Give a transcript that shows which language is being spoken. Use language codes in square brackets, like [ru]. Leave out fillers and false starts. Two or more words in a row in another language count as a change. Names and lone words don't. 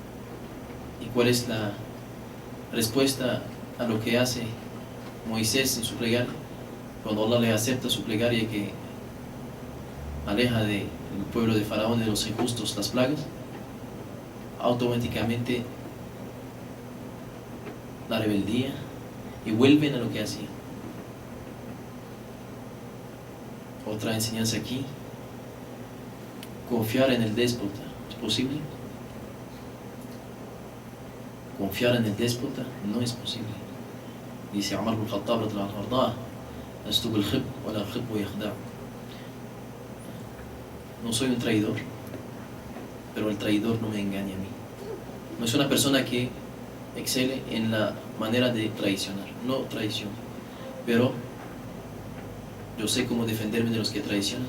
[es] ¿Y cuál es la respuesta a lo que hace Moisés en su plegaria, cuando Allah le acepta su plegaria que aleja del pueblo de Faraón, de los injustos, las plagas, automáticamente la rebeldía y vuelven a lo que hacían. Otra enseñanza aquí: confiar en el déspota. ¿Es posible? Confiar en el déspota no es posible. Dice Umar ibn Khattab [ar] رضي الله عنه: "لست بالخب ولا الخب يخدع'". [es] No soy un traidor, pero el traidor no me engaña a mí. No es una persona que excele en la manera de traicionar, no traiciona, pero yo sé cómo defenderme de los que traicionan.